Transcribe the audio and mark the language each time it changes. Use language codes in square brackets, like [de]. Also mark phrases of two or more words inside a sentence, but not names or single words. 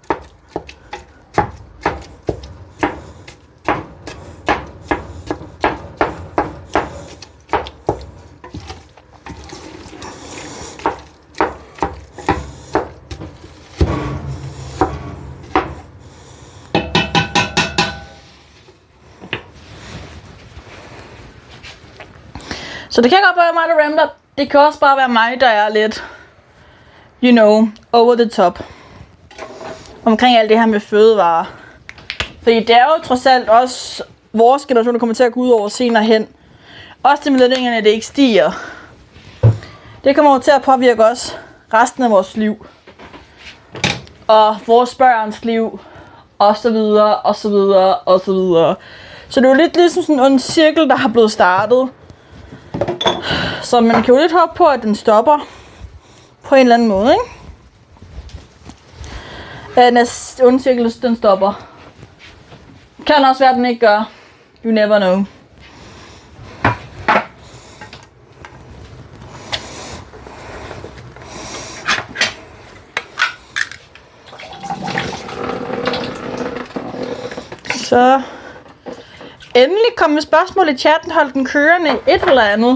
[da] Så det kan godt være mig, der rambler. Det kan også bare være mig, der er lidt, [en] you know, over the top. [da] Omkring alt det her med fødevarer. Fordi det er jo trods alt også vores generation, der kommer til at gå ud over senere hen. Også det med lønningerne, det ikke stiger. Det kommer jo til at påvirke os resten af vores liv. Og vores børns liv. Og så videre, og så videre, og så videre. Så det er jo lidt ligesom sådan en cirkel, der har blevet startet. Så man kan jo lidt håbe på, at den stopper på en eller anden måde, ikke? At undcirkelsen den stopper. Kan også være, at den ikke gør. [en] You never know. [da] Så endelig kom med spørgsmål i chatten, hold den kørende et eller andet.